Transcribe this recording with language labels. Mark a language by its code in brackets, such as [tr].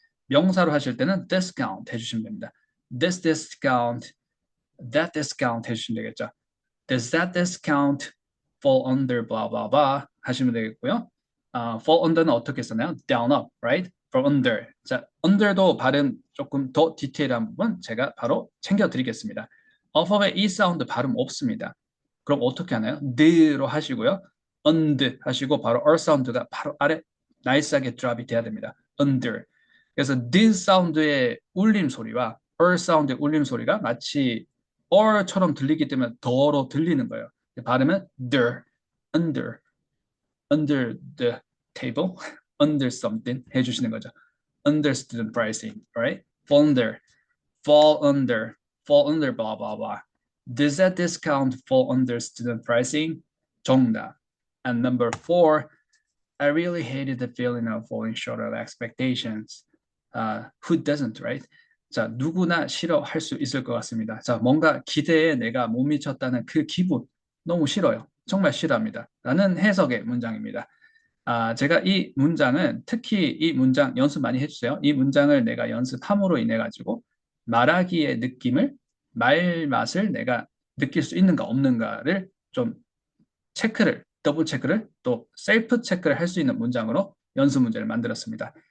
[ko] 명사로 하실 때는 discount 해주시면 됩니다. [en] this discount, that discount [ko] 해주시면 되겠죠. [en] does that discount fall under blah blah blah [ko] 하시면 되겠고요. fall under는 어떻게 쓰나요? [en] down up, right? for under. [ko] 자, under도 발음 조금 더 디테일한 부분 제가 바로 챙겨드리겠습니다. alphabet E 사운드 발음 없습니다. 그럼 어떻게 하나요? 드로 하시고요. und 하시고 바로 R 사운드가 바로 아래 나이스하게 드랍이 돼야 됩니다. [en] under. [ko] 그래서 D 사운드의 울림 소리와 R 사운드의 울림 소리가 마치 or처럼 들리기 때문에 더로 들리는 거예요. 발음은 [en] under, under the table, under something [ko] 해주시는 거죠. [en] Under student pricing, right? Fall under, fall under, blah, blah, blah. Does that discount fall under student pricing? [ko] 정답. [en] And number 4, I really hated the feeling of falling short of expectations. Who doesn't, right? [ko] 자, 누구나 싫어할 수 있을 것 같습니다. 자, 뭔가 기대에 내가 못 미쳤다는 그 기분 너무 싫어요. 정말 싫어합니다. 라는 해석의 문장입니다. 제가 이 문장은 특히 이 문장 연습 많이 해주세요. 이 문장을 내가 연습함으로 인해 가지고 말하기의 느낌을 말 맛을 내가 느낄 수 있는가 없는가를 좀 체크를 더블 체크를 또 셀프 체크를 할 수 있는 문장으로 연습 문제를 만들었습니다.